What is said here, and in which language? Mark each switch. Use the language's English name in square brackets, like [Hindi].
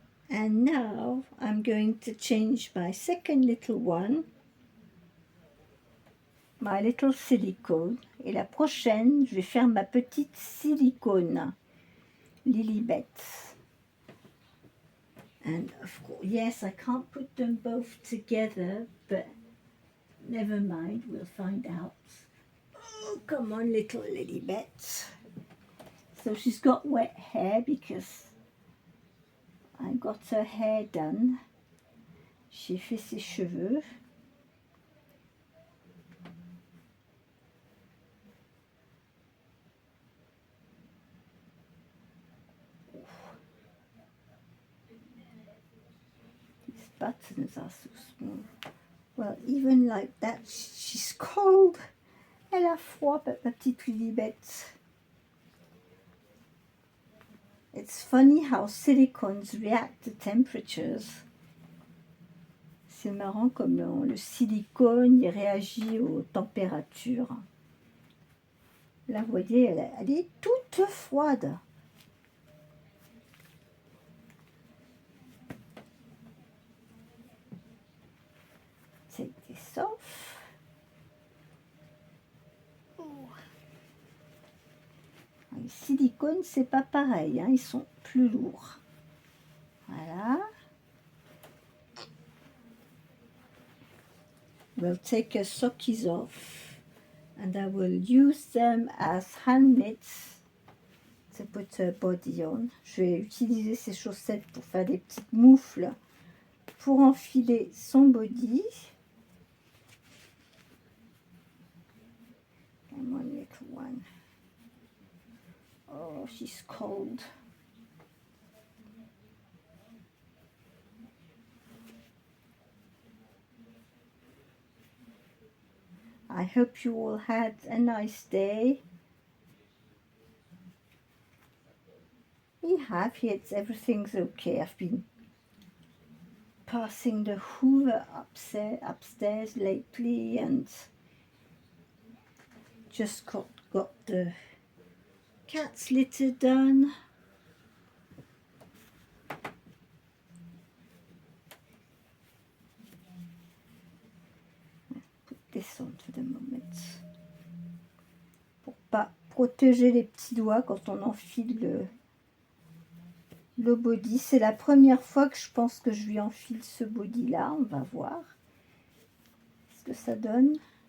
[English] And now I'm going to change my second little one. My little silicone. [French] Et la prochaine, je vais faire ma petite silicone. Lilibet. [English] And of course, yes, I can't put them both together, but never mind, we'll find out. Oh, come on, little Lilibet. So she's got wet hair because I got her hair done. [French] J'ai fait ses cheveux. [English] These buttons are so small. Well, even like that, she's cold. [French] Elle a froid, ma petite Lilibet. [English] It's funny how silicones react to temperatures. [French] C'est marrant comme le silicone il réagit aux températures. Là, vous voyez, elle est toute froide. [English] Take this off. [French] Les silicones, c'est pas pareil, hein, ils sont plus lourds. Voilà. [English] We'll take her sockies off and I will use them as hand mitts to put her body on. [French] Je vais utiliser ces chaussettes pour faire des petites moufles pour enfiler son body. [English] Come on, little one. Oh, she's cold. I hope you all had a nice day. We have, yes, everything's okay. I've been passing the Hoover upstairs lately and just got the cat's litter done. Put this on for the moment. [French] Pour pas protéger les petits doigts quand on enfile le body. C'est la première fois que je pense que je lui enfile ce body là. On va voir ce que ça donne.